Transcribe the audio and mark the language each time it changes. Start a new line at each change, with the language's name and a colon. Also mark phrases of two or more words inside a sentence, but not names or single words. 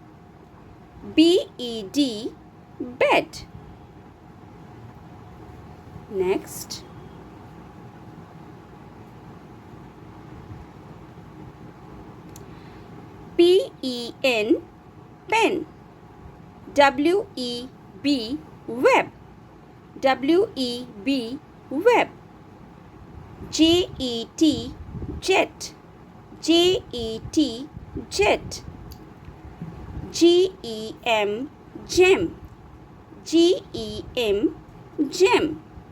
English: B-E-D, bed. Next. P-E-N, pen. W-E-B, web. W-E-B, web. J-E-T, jet. J-E-T, jet. G-E-M, gem. G-E-M, gem.